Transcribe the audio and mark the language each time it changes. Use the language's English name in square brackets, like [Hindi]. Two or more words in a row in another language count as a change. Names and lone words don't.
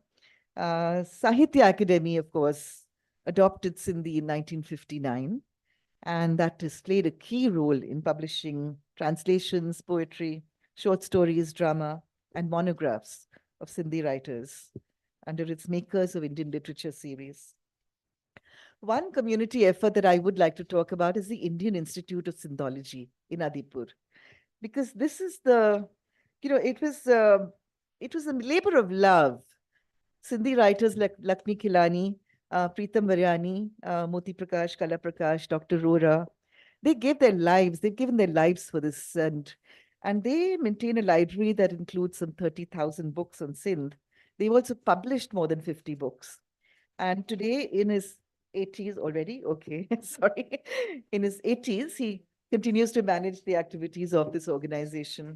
[English] Sahitya Academy, of course, adopted Sindhi in 1959, and that has played a key role in publishing translations, poetry, short stories, drama, and monographs of Sindhi writers under its Makers of Indian Literature series. One community effort that I would like to talk about is the Indian Institute of Sindhology in Adipur, because this is it was a labor of love. Sindhi writers like Lakshmi Khilani, Preetam Varyani, Moti Prakash, Kala Prakash, Dr. Rora, they've given their lives for this, and they maintain a library that includes some 30,000 books on Sindh. They've also published more than 50 books. And today, in his 80s already, okay, sorry, in his 80s, he continues to manage the activities of this organization.